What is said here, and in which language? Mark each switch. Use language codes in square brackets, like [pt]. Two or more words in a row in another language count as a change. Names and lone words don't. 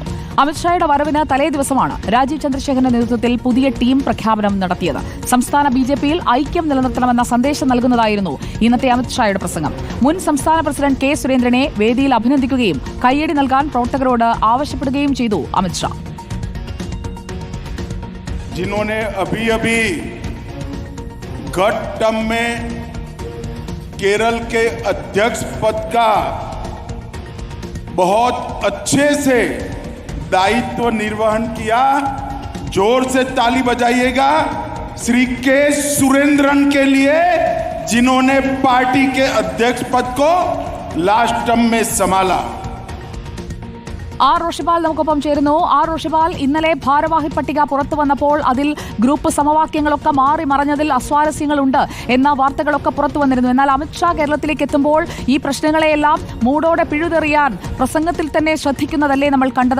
[ml] അമിത്ഷായുടെ വരവിന് തലേ ദിവസമാണ് രാജീവ് ചന്ദ്രശേഖരന്റെ നേതൃത്വത്തിൽ പുതിയ ടീം പ്രഖ്യാപനം നടത്തിയത്. സംസ്ഥാന ബിജെപിയിൽ ഐക്യം നിലനിർത്തണമെന്ന സന്ദേശം നൽകുന്നതായിരുന്നു ഇന്നത്തെ അമിത്ഷായുടെ പ്രസംഗം. മുൻ സംസ്ഥാന പ്രസിഡന്റ് കെ സുരേന്ദ്രനെ വേദിയിൽ അഭിനന്ദിക്കുകയും കയ്യടി നൽകാൻ പ്രവർത്തകരോട് ആവശ്യപ്പെടുകയും ചെയ്തു അമിത്ഷാ. [hi] जिन्होंने अभी गत टर्म में केरल के अध्यक्ष पद का बहुत अच्छे से दायित्व निर्वहन किया, जोर से ताली बजाइएगा श्री के सुरेंद्रन के लिए, जिन्होंने पार्टी के अध्यक्ष पद को [en] last term [hi] में संभाला. [ml] ആർ റോഷിപാൽ നമുക്കൊപ്പം ചേരുന്നു. ആർ റോഷിപാൽ, ഇന്നലെ ഭാരവാഹി പട്ടിക പുറത്തു വന്നപ്പോൾ അതിൽ ഗ്രൂപ്പ് സമവാക്യങ്ങളൊക്കെ മാറി മറഞ്ഞതിൽ അസ്വാരസ്യങ്ങളുണ്ട് എന്ന വാർത്തകളൊക്കെ പുറത്തു വന്നിരുന്നു. എന്നാൽ അമിത്ഷാ കേരളത്തിലേക്ക് എത്തുമ്പോൾ ഈ പ്രശ്നങ്ങളെയെല്ലാം മൂടോടെ പിഴുതെറിയാൻ പ്രസംഗത്തിൽ തന്നെ ശ്രദ്ധിക്കുന്നതല്ലേ നമ്മൾ കണ്ടത്?